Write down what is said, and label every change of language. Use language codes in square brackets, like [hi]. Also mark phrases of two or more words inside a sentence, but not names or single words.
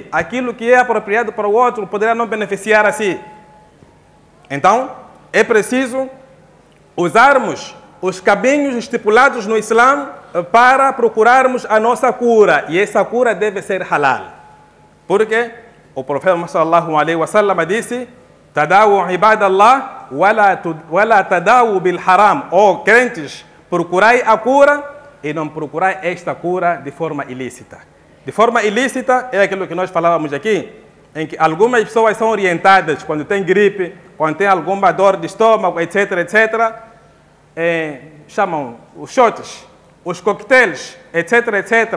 [pt] Aquilo que é apropriado para o outro poderá não beneficiar a si. Então, é preciso usarmos os caminhos estipulados no Islã para procurarmos a nossa cura. E essa cura deve ser halal. Porque o profeta [ar] صلى الله عليه وسلم [pt] disse: [ar] تداووا عباد الله ولا تداووا بالحرام. [pt] Ó crentes, procurai a cura e não procurai esta cura de forma ilícita. De forma ilícita é aquilo que nós falávamos aqui, em que algumas pessoas são orientadas quando tem gripe, quando tem alguma dor de estômago, etc, etc, chamam os shots, os coquetéis, etc, etc.